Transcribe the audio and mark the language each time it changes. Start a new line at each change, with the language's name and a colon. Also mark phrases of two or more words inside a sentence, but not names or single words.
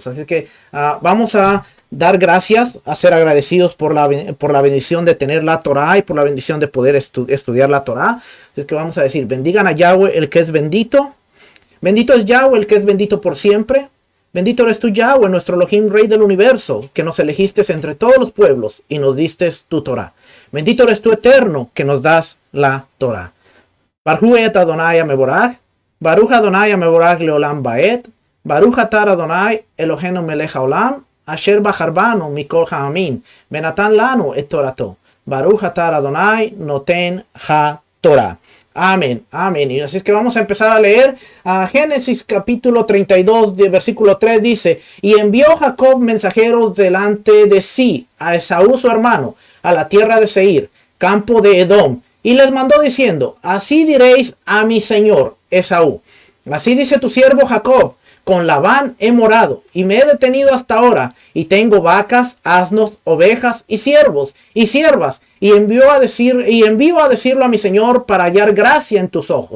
Spanish: Así que vamos a dar gracias, a ser agradecidos por la bendición de tener la Torah y por la bendición de poder estudiar la Torah. Así que vamos a decir, bendigan a Yahweh, el que es bendito. Bendito es Yahweh, el que es bendito por siempre. Bendito eres tú, Yahweh, nuestro Elohim, Rey del universo, que nos elegiste entre todos los pueblos y nos diste tu Torah. Bendito eres tú, Eterno, que nos das la Torah.
Hebrew: ברכו את אדוני המבורך ברוך אדוני המבורך לעולם ועד ברוך אתה אדוני אלוהינו מלך העולם אשר בחר בנו מכל העמים ונתן לנו את תורתו. ברוך אתה אדוני נותן התורה.
Spanish: Amén, amén. Y así es que vamos a empezar a leer Génesis capítulo 32, de versículo 3 dice, y envió Jacob mensajeros delante de sí a Esaú su hermano, a la tierra de Seir, campo de Edom, y les mandó diciendo, así diréis a mi señor Esaú, así dice tu siervo Jacob, con Labán he morado y me he detenido hasta ahora y tengo vacas, asnos, ovejas y siervos y siervas y envío a decirlo a mi señor para hallar gracia en tus ojos.